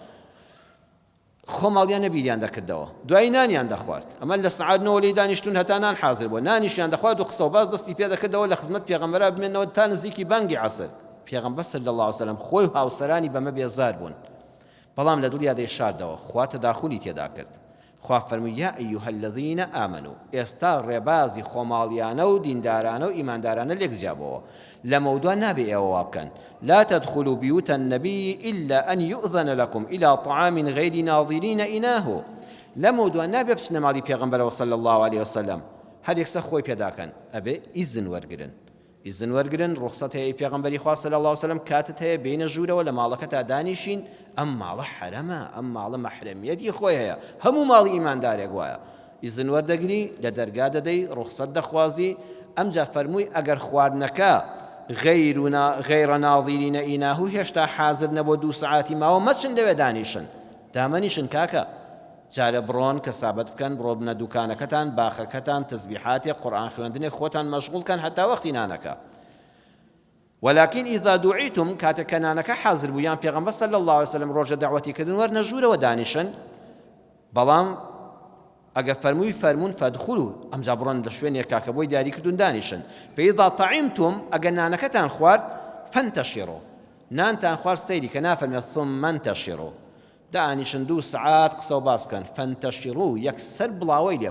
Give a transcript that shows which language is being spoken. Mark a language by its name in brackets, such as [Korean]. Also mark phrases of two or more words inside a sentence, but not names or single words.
[Central Kurdish] خۆماڵیان نەبیریان دەکردەوە دوای نانیان دەخوارد ئەمە لە سەعات 9 لێی دانیشتون هەتا نان حازر بووە نانیشیان دەخوارد و قسە و باز دەستی پێ دەکردەوە لە خزمەت پێغەمبەرا بمێنەوە تا نزیکی بانگی عەسر پێغەمبەر صلی [Arabic] الله عليه وسلم [Central Kurdish] خۆی و هاوسەرانی بەمە بێزار بوون بەڵام لە دڵیا دەیشاردەوە خوا تەداخولی تێدا کرد خوا فەرمووی [Arabic] یا ئەیها الذین ئامنوا [Central Kurdish] ئێستا ڕێبازی خۆماڵیانە و دیندارانە و ئیماندارانە لێک جیابەوە لە مەودوع نابێ ئێوە وا بکەن [Arabic] لا تدخلوا بيوت النبي إلا أن يؤذن لكم إلى طعام غير ناظرين إناه [Central Kurdish] لموضوع نابێ بچنە ماڵی پێغەمبەرەوە [Arabic] صلی الله عليه وسلم [Central Kurdish] هەر یەکسە خۆی پێداکەن ئەبێ ئیزن وەرگرن ئیزن وەرگرن ڕوخسەت هەیە پێغەمبەری خوا [Arabic] صلی الله عليه وسلم [Central Kurdish] کاتت هەیە بینە ژوورەوە لە ماڵەکەتا دانیشین ئەم ماڵە حرەمە ئەم ماڵە مەحرەمیەتی خۆی هەیە هەموو ماڵی ئیماندارێک وایە ئیزن وەردەگری لە دەرگا دەدەی ڕوخسەت دەخوازی ئەمجا فەرمووی ئەگەر خواردنەکە [Arabic] غير ناظرين إناه [Central Kurdish] هێشتا حازر نەبوو 2 ساعتی ماوە مەچن لەوێ دانیشن دامەنیشن کاکە جارە بڕۆن کە سابەت بکەن بڕۆ بنە دوکانەکەتان باخەکەتان تەسبیحاتێک قورئان خوێندنێک خۆتان مەشغوڵکەن هەتا وەختی نانەکە [Arabic] ولكن إذا دعيتم [Central Kurdish] كاتك نانەکە حازر بوویان پێغەمبەر [Arabic] صلی الله عليه وسلم [Central Kurdish] ڕۆژە دعوەتی کردن وەرنە ژوورەوە دانیشن بەڵام ئەگە فەرمووی فەرمون فەدخولوا ئەمجا بڕۆن لە شوێنێک کاکە بۆی دیاری کردوون دانیشن [Arabic] فإذا طعمتم [Central Kurdish] ئەگە نانەکەتان خوارد فانتشروا نانتان خوارد سەیری کە نافەرمێت [Arabic] ثم انتشروا [Central Kurdish] دانیشن 2 ساعات قسە و باس بکەن فانتشروا یەکسەر بڵاوەی لێ